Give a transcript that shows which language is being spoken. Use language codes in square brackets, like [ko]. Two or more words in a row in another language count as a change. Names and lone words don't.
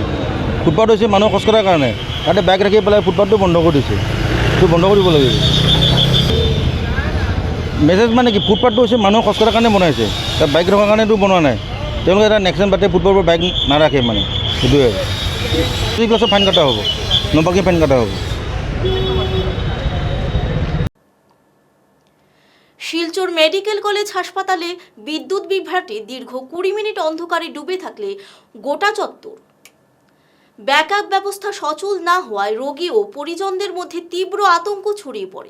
[as] ফুটপাথ হৈছে মানুহ খোজকঢ়াৰ কাৰণে, তাতে বাইক ৰাখি পেলাই ফুটপাথটো বন্ধ কৰি দিছে। এইটো বন্ধ কৰিব লাগিব। মেছেজ মানে কি, ফুটপাথটো হৈছে মানুহ খোজকঢ়াৰ কাৰণে বনাইছে, তাত বাইক ৰখাৰ কাৰণেতো বনোৱা নাই। তেওঁলোকে এটা নেক্সট পাতে ফুটপাথৰ ওপৰত বাইক নাৰাখে মানে, সেইটোৱে এইবিলাক চব ফাইন কটা হ'ব, [en] no parking fine [as] কটা হ'ব। [bn] শিলচর মেডিকেল কলেজ হাসপাতালে বিদ্যুৎ বিভ্রাটে দীর্ঘ 20 মিনিট অন্ধকারে ডুবে থাকলে গোটা চত্বর। ব্যাকআপ ব্যবস্থা সচল না হওয়ায় রোগী ও পরিজনদের মধ্যে তীব্র আতঙ্ক ছড়িয়ে পড়ে।